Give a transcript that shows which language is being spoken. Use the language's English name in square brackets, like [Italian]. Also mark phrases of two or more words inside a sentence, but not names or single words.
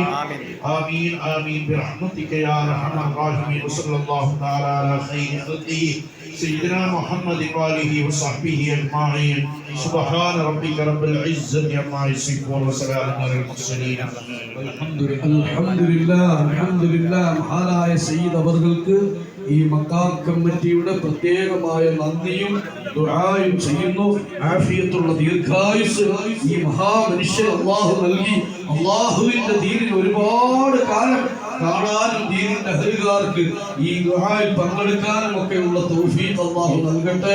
[Arabic] آمين آمين برحمتك يا أرحم الراحمين. وصلى الله تعالى على خير خلقه سيدنا محمد وآله وصحبه أجمعين. سبحان ربك رب العزة عما يصفون وسلام على المرسلين. الحمد لله. [Malayalam] മഹാനായ സയ്യിദ് അവർക്ക് ഈ മഖാം കമ്മിറ്റിയുടെ പ്രത്യേകമായ നന്ദിയും ദുആയും ചെയ്യുന്നു. ആഫിയത്തുള്ള ദീർഘായുസ് ഈ മഹാമനുഷ്യൻ അല്ലാഹു നൽകി. അല്ലാഹുവിന്റെ ദീനിൽ ഒരുപാട് കാലം കാണാനും ദീനിന്റെ അഹലുകാർക്ക് ഈ ദുആയിൽ പങ്കെടുക്കാനും ഒക്കെയുള്ള തൗഫീഖ് അല്ലാഹു നൽകട്ടെ.